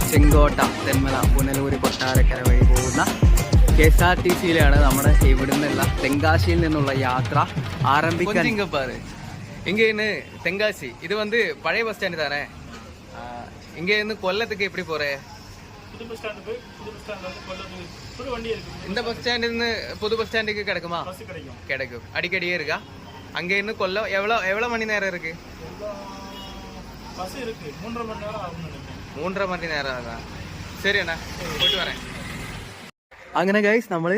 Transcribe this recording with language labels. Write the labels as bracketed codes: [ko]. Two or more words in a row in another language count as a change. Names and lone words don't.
[ml] ചെങ്കോട്ട, തെന്മല, പുനലൂർ, കൊട്ടാരക്കര വഴി പോകുന്ന KSRTCയിലാണ് നമ്മൾ ഇവിടുന്നുള്ള തെങ്കാശിയിൽ നിന്നുള്ള യാത്ര ആരംഭിക്കാൻ. [ta] இங்கே இருந்து தென்காசி இது வந்து பழைய பஸ் ஸ்டாண்டு தானே? இங்கே இருந்து கொல்லத்துக்கு எப்படி போற? இந்த பஸ் ஸ்டாண்ட் இருந்து புது பஸ் ஸ்டாண்டுக்கு கிடைக்குமா? கிடைக்கும். அடிக்கடியே இருக்கா? அங்கே இருந்து கொல்லம் எவ்வளவு மணி நேரம் இருக்கு? 3.5 மணி நேரம் ஆகும். சரி அண்ணா, போயிட்டு வரேன். [ml] അങ്ങനെ ഗൈസ് നമ്മൾ